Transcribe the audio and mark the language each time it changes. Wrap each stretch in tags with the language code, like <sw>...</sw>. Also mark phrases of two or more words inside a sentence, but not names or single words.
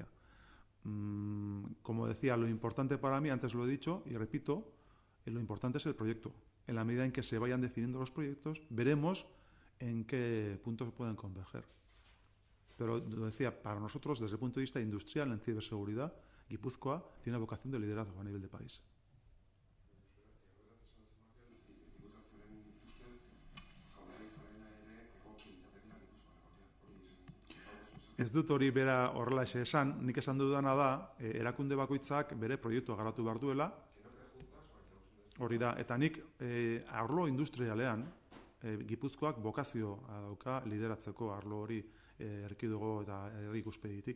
<es>Como decía, lo importante para mí, antes lo he dicho y repito, lo importante es el proyecto. En la medida en que se vayan definiendo los proyectos, veremos en qué puntos pueden converger. Pero, lo decía, para nosotros, desde el punto de vista industrial en ciberseguridad, Guipúzcoa tiene vocación de liderazgo a nivel de país.</es> <eu>Ez dut hori bera horrelaxe esan, nik esan dudana da, erakunde bakoitzak bere proiektua garatu behar duela, hori da, eta nik arlo industrialean, Gipuzkoak bokazioa dauka lideratzeko arlo hori erkidego eta herri ikuspegitik.</eu>